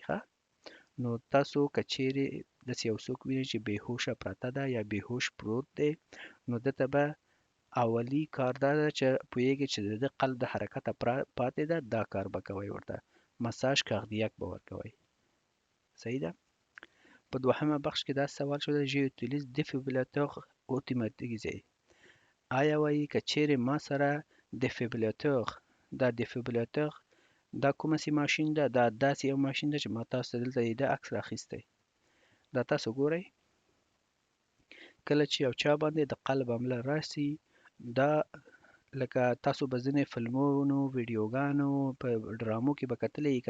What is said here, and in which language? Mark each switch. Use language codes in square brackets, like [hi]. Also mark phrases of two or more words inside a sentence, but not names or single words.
[ps] ښه نو تاسو که چیرې داسې یو څوک وینئ چې بېهوشه پرته ده یا بېهوش پروت دی نو ده ته به اولی کار دا ده چې پوهیږي چې د ده قلب د حرکته پاتې ده دا کار به کوئ ورته [fr] massage cardiaque [ps] به ورکوئ صحیح ده په دوهمه بخش کې دا سوال شو [fr] j'ai utilise défibrillateur automatisé [ps] آیا وایي که چیرې ما سره دیفیبریلاتور دا کومه سي ماشین ده دا داسې یو ماشین ده چې ما تاسو ته دلته د عکس راخیستی دا تاسو ګورئ کله چې یو چا باندې د قلب حمله راسي دا لکه تاسو به ځینې فلمونو ویډیوګانو په ډرامو کې به کتلی یې که